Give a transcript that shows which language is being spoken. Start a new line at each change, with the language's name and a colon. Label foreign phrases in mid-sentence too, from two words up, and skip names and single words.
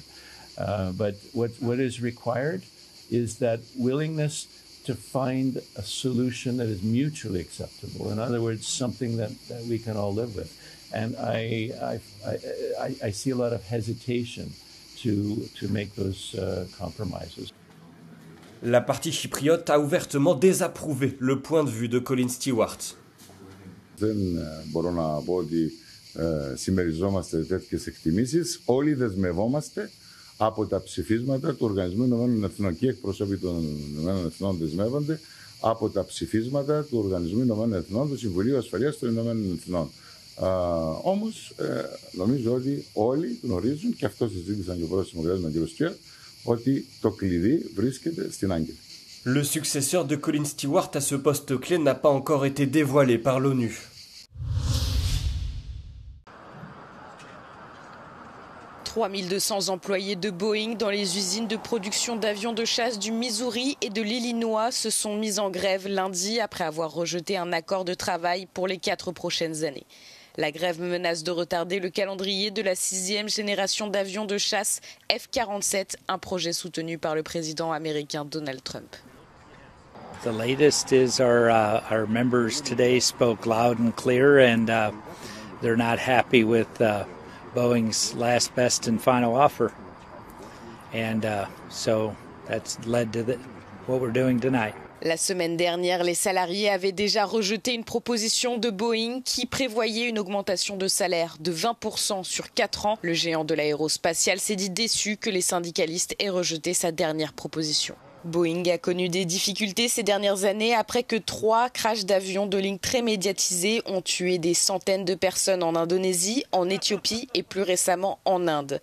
English: But what is required is that willingness to find a solution that is mutually acceptable. In other words, something that we can all live with. And I see a lot of hesitation to make those compromises.
French: La partie chypriote a ouvertement désapprouvé le point de vue de Colin Stewart.
Greek: Δεν μπορώ να πω ότι συμμεριζόμαστε τέτοιες εκτιμήσεις. Όλοι δεσμευόμαστε από τα ψηφίσματα του Οργανισμού Ηνωμένων Εθνών και οι εκπρόσωποι των Ηνωμένων Εθνών δεσμεύονται από τα ψηφίσματα του Οργανισμού Ηνωμένων Εθνών, του Συμβουλίου Ασφαλείας των Ηνωμένων Εθνών. Όμως, νομίζω ότι όλοι γνωρίζουν, και αυτό συζήτησαν και ο πρόεδρος της Δημοκρατίας με τον κ. Στιέρ, ότι το κλειδί βρίσκεται στην Άγκυρα.
French: Le successeur de Colin Stewart à ce poste clé n'a pas encore été dévoilé par l'ONU. « 3200 employés de Boeing dans les usines de production d'avions de chasse du Missouri et de l'Illinois se sont mis en grève lundi après avoir rejeté un accord de travail pour les 4 prochaines années. La grève menace de retarder le calendrier de la 6e génération d'avions de chasse F-47, un projet soutenu par le président américain Donald Trump.
English: The latest is our members today spoke loud and clear, and they're not happy with Boeing's last, best, and final offer, and so that's led to what we're doing tonight.
French: La semaine dernière, les salariés avaient déjà rejeté une proposition de Boeing qui prévoyait une augmentation de salaire de 20% sur 4 ans. Le géant de l'aérospatiale s'est dit déçu que les syndicalistes aient rejeté sa dernière proposition. Boeing a connu des difficultés ces dernières années après que 3 crashs d'avions de ligne très médiatisés ont tué des centaines de personnes en Indonésie, en Éthiopie et plus récemment en Inde.